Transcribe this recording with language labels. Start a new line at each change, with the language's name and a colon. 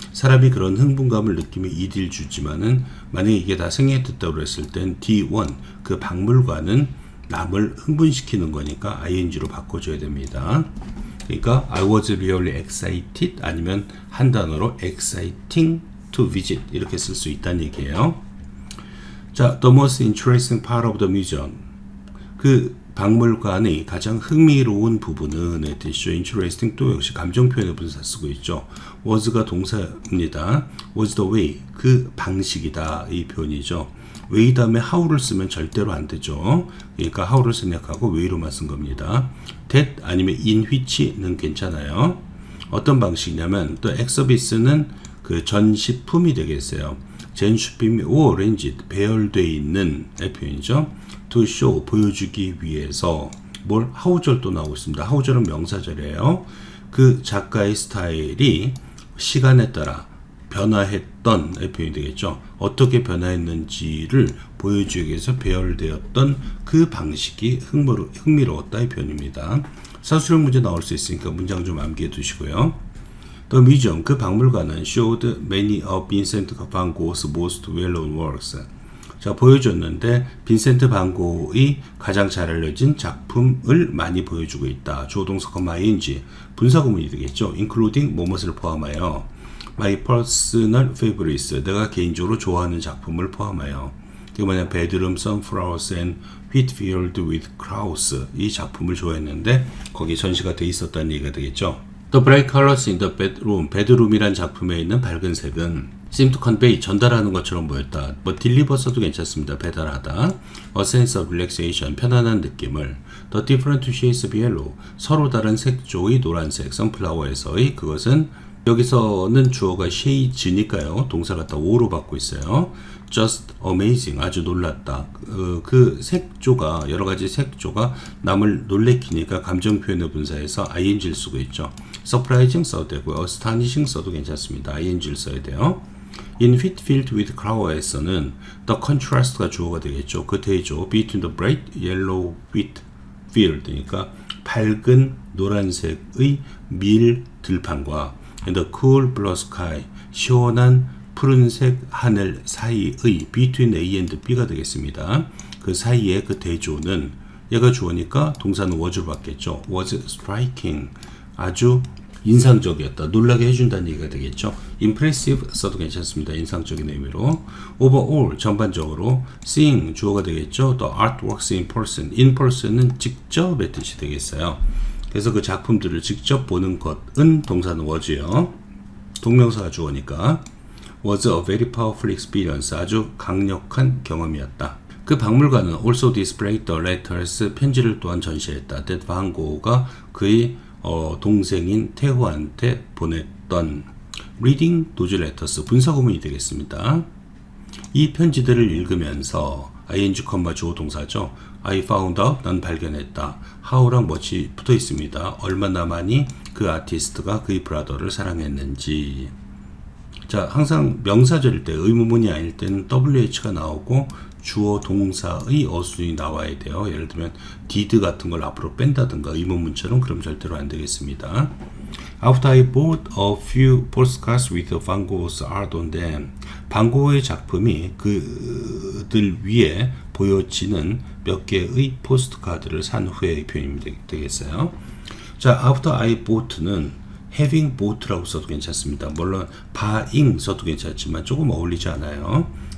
Korean: 사람이 그런 흥분감을 느끼며 이딜 주지만은 만약에 이게 다 생략됐다고 했을 땐 D1 그 박물관은 남을 흥분시키는 거니까 ing로 바꿔줘야 됩니다. 그러니까
English: I was really excited
Korean: 아니면 한 단어로
English: exciting to visit
Korean: 이렇게 쓸 수 있다는 얘기예요.
English: 자, the most interesting part of the museum.
Korean: 그 박물관의 가장 흥미로운 부분은 뜻이죠. interesting 또 역시 감정 표현의 분사 쓰고 있죠. was가 동사입니다. was the way 그 방식이다 이 표현이죠. way 다음에 how를 쓰면 절대로 안 되죠. 그러니까 how를 생략하고 way로만 쓴 겁니다. that 아니면 in which는 괜찮아요. 어떤 방식이냐면 또 exhibit는 그 전시품이 되겠어요. 전시품이 arranged 배열되어 있는 표현이죠. to show 보여주기 위해서 뭘 how절도 나오고 있습니다. how절은 명사절이에요. 그 작가의 스타일이 시간에 따라 변화했던 표현이 되겠죠. 어떻게 변화했는지를 보여주기 위해서 배열되었던 그 방식이 흥미로웠다 이 표현입니다. 사수령 문제 나올 수 있으니까 문장 좀 암기해 두시고요.
English: The museum,
Korean: 그 박물관은
English: showed many of Vincent van Gogh's most well-known works.
Korean: 자, 보여줬는데 빈센트 반 고의 가장 잘 알려진 작품을 많이 보여주고 있다. 주어동사 ing 분사구문이 되겠죠. including 뭐뭇을 포함하여
English: my personal favorites
Korean: 내가 개인적으로 좋아하는 작품을 포함하여 이게 뭐냐
English: bedroom sunflowers and wheat field with crows
Korean: 이 작품을 좋아했는데 거기 전시가 돼 있었다는 얘기가 되겠죠.
English: The bright colors in the bedroom,
Korean: 베드룸이란 작품에 있는 밝은 색은
English: seem to convey,
Korean: 전달하는 것처럼 보였다. 뭐 deliver 써도 괜찮습니다. 배달하다.
English: A sense of relaxation,
Korean: 편안한 느낌을.
English: The different shades of yellow,
Korean: 서로 다른 색조의 노란색. sunflower에서의 그것은 여기서는 주어가 shades니까요. 동사가 다 o로 받고 있어요.
English: Just amazing,
Korean: 아주 놀랐다. 그 색조가, 여러 가지 색조가 남을 놀래키니까 감정 표현의 분사에서 ing를 쓰고 있죠. surprising 써도 되고요. astonishing 써도 괜찮습니다. ing를 써야 돼요.
English: In wheat field with flower에서는 the contrast가 주어가 되겠죠.
Korean: 그 대조
English: between the bright yellow wheat field
Korean: 니까 밝은 노란색의 밀 들판과
English: and the cool blue sky,
Korean: 시원한 푸른색 하늘 사이의 between A and B가 되겠습니다. 그 사이에 그 대조는 얘가 주어니까 동사는 was를 받겠죠.
English: was striking,
Korean: 아주 인상적이었다. 놀라게 해준다는 얘기가 되겠죠. impressive 써도 괜찮습니다. 인상적인 의미로. overall, 전반적으로. seeing, 주어가 되겠죠.
English: the artworks in person.
Korean: in person은 직접의 뜻이 되겠어요. 그래서 그 작품들을 직접 보는 것은 동사는 was요. 동명사가 주어니까.
English: was a very powerful experience.
Korean: 아주 강력한 경험이었다. 그 박물관은
English: also displayed the letters.
Korean: 편지를 또한 전시했다. that van Gogh가 그의 동생인 태호한테 보냈던
English: reading those letters,
Korean: 분사구문이 되겠습니다. 이 편지들을 읽으면서 ing, 주어 동사죠.
English: I found out, 난 발견했다.
Korean: how랑 what이 붙어 있습니다. 얼마나 많이 그 아티스트가 그의 브라더를 사랑했는지. 자, 항상 명사절일 때, 의문문이 아닐 때는 WH가 나오고 주어 동사의 어순이 나와야 돼요. 예를 들면 did 같은 걸 앞으로 뺀다든가 의문문처럼 그럼 절대로 안 되겠습니다.
English: After I bought a few postcards with Van Gogh's art on them.
Korean: 반 고흐의 작품이 그들 위에 보여지는 몇 개의 포스트카드를 산 후의 표현이 되겠어요. 자,
English: after I bought
Korean: 는
English: having bought
Korean: 라고 써도 괜찮습니다. 물론 buying 써도 괜찮지만 조금 어울리지 않아요.